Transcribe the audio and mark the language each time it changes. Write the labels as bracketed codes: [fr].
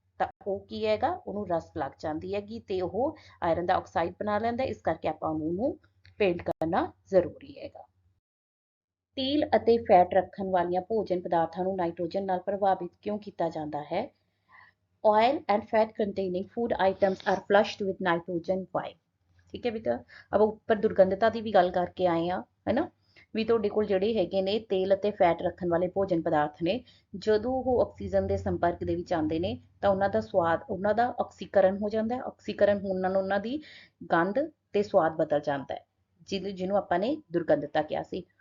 [pa] ਤਾਂ ਉਹ ਕੀ ਹੈਗਾ, ਉਹਨੂੰ ਰਸਟ ਲੱਗ ਜਾਂਦੀ ਹੈਗੀ ਤੇ ਉਹ ਆਇਰਨ ਦਾ ਆਕਸਾਈਡ ਬਣਾ ਲੈਂਦਾ, ਇਸ ਕਰਕੇ ਆਪਾਂ ਉਹਨੂੰ ਪੇਂਟ ਕਰਨਾ ਜ਼ਰੂਰੀ ਹੈਗਾ। ਤੇਲ ਅਤੇ ਫੈਟ ਰੱਖਣ ਵਾਲੀਆਂ ਭੋਜਨ ਪਦਾਰਥਾਂ ਨੂੰ ਨਾਈਟ੍ਰੋਜਨ ਨਾਲ ਪ੍ਰਭਾਵਿਤ ਕਿਉਂ ਕੀਤਾ ਜਾਂਦਾ ਹੈ। [en] Oil and fat containing food items are flushed with nitrogen। Why? [hi] ठीक है बेटा, अब ऊपर दुर्गंधता की भी गल करके आए हैं, है ना। [pa] ਵੀ ਤੁਹਾਡੇ ਕੋਲ ਜਿਹੜੇ ਹੈਗੇ ਨੇ ਤੇਲ ਅਤੇ ਫੈਟ ਰੱਖਣ ਵਾਲੇ ਭੋਜਨ ਪਦਾਰਥ ਨੇ, ਜਦੋਂ ਉਹ ਆਕਸੀਜਨ ਦੇ ਸੰਪਰਕ ਦੇ ਵਿੱਚ ਆਉਂਦੇ ਨੇ ਤਾਂ ਉਹਨਾਂ ਦਾ ਸਵਾਦ, ਉਹਨਾਂ ਦਾ ਆਕਸੀਕਰਨ ਹੋ ਜਾਂਦਾ ਹੈ। ਆਕਸੀਕਰਨ ਹੋਣ ਨਾਲ ਉਹਨਾਂ ਦੀ ਗੰਧ ਤੇ ਸਵਾਦ ਬਦਲ ਜਾਂਦਾ ਹੈ, ਜਿਹਨੂੰ ਆਪਾਂ ਨੇ ਦੁਰਗੰਧਤਾ ਕਿਹਾ ਸੀ।